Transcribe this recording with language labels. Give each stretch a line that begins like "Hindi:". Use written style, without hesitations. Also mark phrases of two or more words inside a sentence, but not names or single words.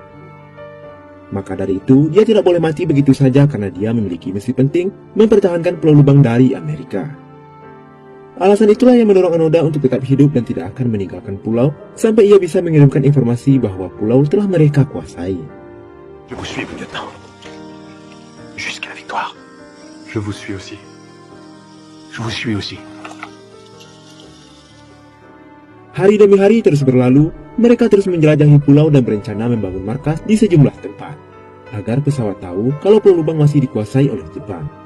Indonesian: Maka dari itu, dia tidak boleh mati begitu saja karena dia memiliki misi penting mempertahankan Pulau Lubang dari Amerika. Alasan itulah yang mendorong Anoda untuk tetap hidup dan tidak akan meninggalkan pulau sampai ia bisa mengirimkan informasi bahwa pulau telah mereka kuasai.
French: Je vous suis, lieutenant. Jusqu'à la victoire. Je vous suis aussi. Je vous suis aussi.
Indonesian: Hari demi hari terus berlalu, mereka terus menjelajahi pulau dan berencana membangun markas di sejumlah tempat, agar pesawat tahu kalau Pulau Lubang masih dikuasai oleh Jepang.